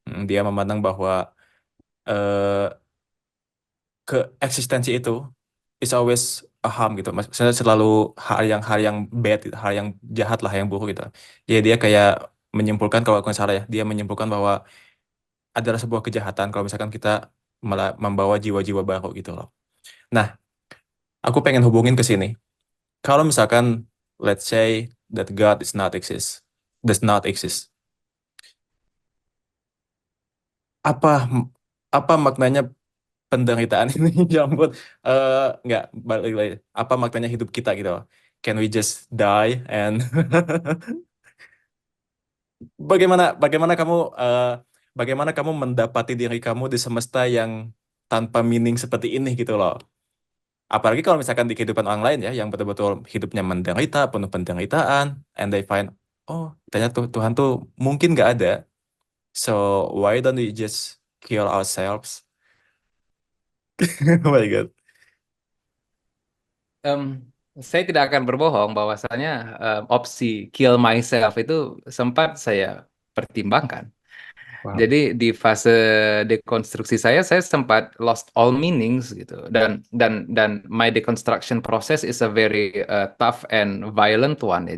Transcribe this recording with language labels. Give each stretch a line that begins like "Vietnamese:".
Indonesian: dia memandang bahwa eh, ke eksistensi itu
English: is always a harm
Indonesian: gitu. Maksudnya selalu hal yang bad, hal yang jahat lah, yang buruk gitu. Jadi dia kayak menyimpulkan, kalau aku nggak salah ya, dia menyimpulkan bahwa adalah sebuah kejahatan kalau misalkan kita malah membawa jiwa-jiwa baru gitu loh. Nah, aku pengen hubungin ke sini. Kalau misalkan
English: let's say that God does not exist.
Indonesian: Apa apa maknanya penderitaan ini? Ya ampun. Nggak balik lagi. Apa maknanya hidup kita gitu loh?
English: Can we just die and
Indonesian: bagaimana bagaimana kamu eh, bagaimana kamu mendapati diri kamu di semesta yang tanpa meaning seperti ini gitu loh. Apalagi kalau misalkan di kehidupan orang lain ya, yang betul-betul hidupnya menderita, penuh penderitaan,
English: and they find,
Indonesian: oh, ternyata Tuhan tuh mungkin nggak ada.
English: So why don't we just kill ourselves? Oh my God.
Indonesian: Em, saya tidak akan berbohong bahwasanya opsi
English: kill myself
Indonesian: itu sempat saya pertimbangkan.
English: Wow.
Indonesian: Jadi di fase dekonstruksi saya sempat
English: lost all meanings gitu, dan my deconstruction process is a very tough and violent one ya.